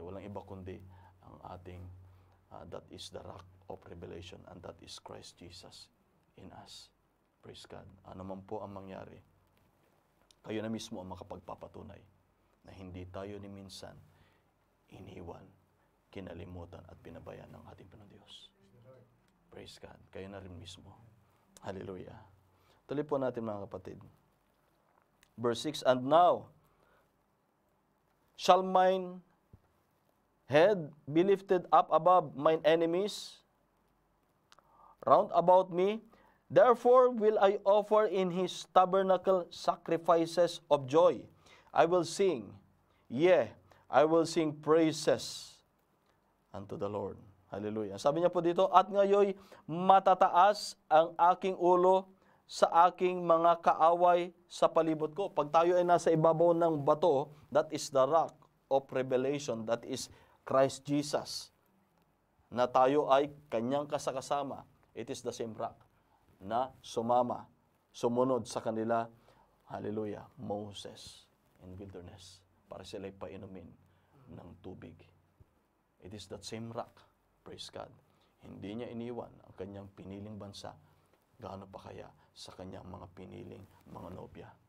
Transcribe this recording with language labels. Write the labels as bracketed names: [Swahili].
[Filipino] Walang iba kundi ang ating, [English] that is the rock of revelation, and that is Christ Jesus in us. Praise God. [Filipino] Ano man po ang mangyari, kayo na mismo ang makapagpapatunay na hindi tayo ni minsan iniwan, kinalimutan at pinabayaan ng ating Panginoon Diyos. [English] Praise God. [Filipino] Kayo na rin mismo. Hallelujah. Tuloy po natin, mga kapatid. [English] Verse 6, and now shall mine head be lifted up above mine enemies round about me. Therefore will I offer in His tabernacle sacrifices of joy. I will sing, yea, I will sing praises unto the Lord. Hallelujah. [Filipino] Sabi niya po dito, at ngayoy matataas ang aking ulo sa aking mga kaaway sa palibot ko. Pag tayo ay nasa ibabaw ng bato, [English] that is the rock of revelation, that is Christ Jesus, [Filipino] na tayo ay kanyang kasakasama. [English] It is the same rock [Filipino] na sumama, sumunod sa kanila, hallelujah, [English] Moses in wilderness, [Filipino] para sila'y painumin ng tubig. [English] It is that same rock, praise God. [Filipino] Hindi niya iniwan ang kanyang piniling bansa, gaano pa kaya sa kanyang mga piniling mga nobya.